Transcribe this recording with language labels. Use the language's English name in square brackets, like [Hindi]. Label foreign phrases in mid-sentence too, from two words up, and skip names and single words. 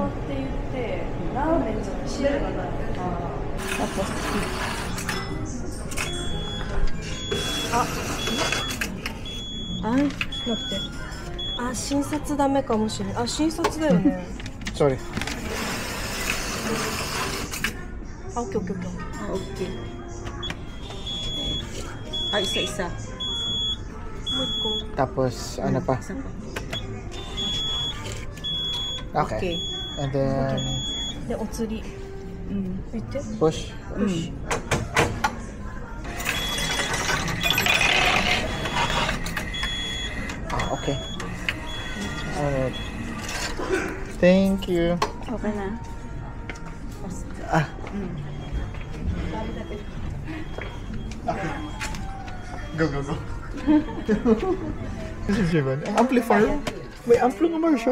[Japanese] Ay, 待って。あ、診察ダメかもしれない。あ、診察だよね。 [English] Sorry. [Japanese] あ、オッケーオッケーオッケー。 [Filipino] Okay. Ay, isa-isa. [Japanese] もう一個。 [Filipino] Tapos, ano pa? Isa pa. [English] Okay. Okay. And then, [Japanese] で、お釣り。言って。 [English] push. Ah, okay. Alright. Thank you. [Filipino] Okay na. [English] Ah. Okay. Go, go, go. This is Jivan. Amplifier. [Filipino] May amplo nga Marshall.